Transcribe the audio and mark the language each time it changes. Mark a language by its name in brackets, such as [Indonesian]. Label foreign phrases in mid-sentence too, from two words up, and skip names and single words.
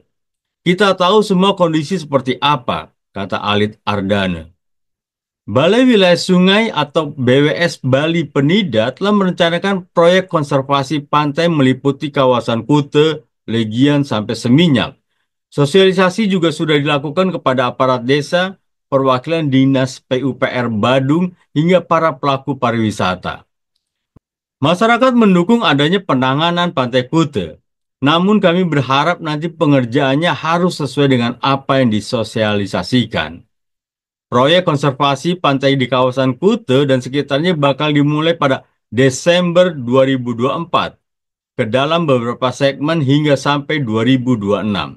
[Indonesian] Kita tahu semua kondisi seperti apa, kata Alit Ardana. Balai Wilayah Sungai atau BWS Bali Penida telah merencanakan proyek konservasi pantai meliputi kawasan Kuta, Legian, sampai Seminyak. Sosialisasi juga sudah dilakukan kepada aparat desa, perwakilan Dinas PUPR Badung, hingga para pelaku pariwisata. Masyarakat mendukung adanya penanganan Pantai Kuta. Namun kami berharap nanti pengerjaannya harus sesuai dengan apa yang disosialisasikan. Proyek konservasi pantai di kawasan Kuta dan sekitarnya bakal dimulai pada Desember 2024 ke dalam beberapa segmen hingga sampai 2026.